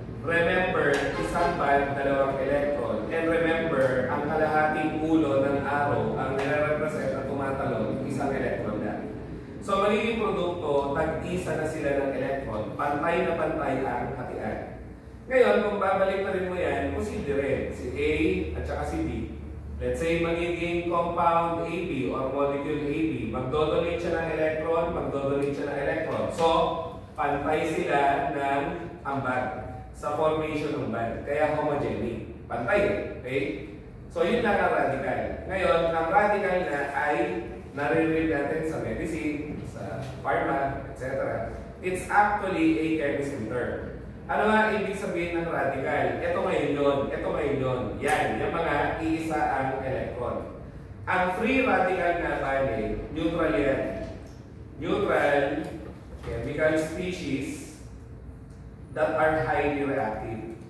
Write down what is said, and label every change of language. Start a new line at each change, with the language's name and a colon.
Filipino: Remember, isang band, dalawang electron. And remember, ang kalahating ulo ng arrow, ang nire-represent na tumatalon, isang electron lang. So, magiging produkto, tag-isa na sila ng electron. Pantay na pantay ang hatian. Ngayon, kung babalik na rin mo yan, posible rin. Si A at saka si B.
English: Let's say, magiging compound AB or molecule AB.
Filipino: Magdodonate siya ng electron, magdodonate siya ng electron. So, pantay sila ng ambag sa formation ng band. Kaya homogenic. Pantay. Okay? So, yun lang ang radical. Ngayon, ang radical na ay naririnig natin sa medicine, sa pharma, etc.
English: It's actually a chemistry term.
Filipino: Ano nga ibig sabihin ng radical? Ito ngayon yun. Ito ngayon yun. Yan. Yung mga iisa ang electron. Ang free radical na bali, neutral yan.
English: Neutral chemical species that are highly reactive.